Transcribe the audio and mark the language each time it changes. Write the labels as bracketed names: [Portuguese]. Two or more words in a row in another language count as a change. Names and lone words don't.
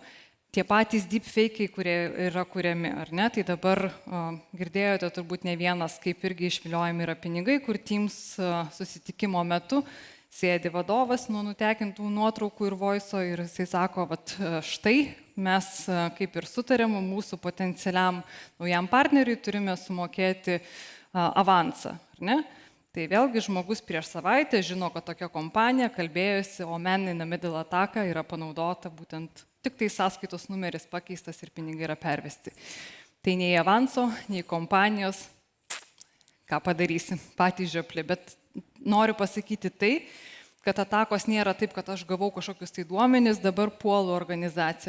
[Lithuanian] Tie patys deepfake'ai, kurie yra kuriami, ar ne, tai dabar girdėjote turbūt ne vienas, kaip irgi išviliojami yra pinigai, kur Teams susitikimo metu sėdi vadovas nuo nutekintų nuotraukų ir voiso ir jisai sako, vat štai mes kaip ir sutarėm, mūsų potencialiam naujam partneriui turime sumokėti avansą, ar ne? Tai vėlgi žmogus prieš savaitę žino, kad tokia kompanija kalbėjosi, o [English] man in the middle [Lithuanian] ataka yra panaudota būtent tik tai sąskaitos numeris pakeistas ir pinigai yra pervesti. Tai nei avanso, nei kompanijos, ką padarysi, patys žiopli. Bet noriu pasakyti tai, kad atakos nėra taip, kad aš gavau kažkokius tai duomenis, dabar puolu organizaciją.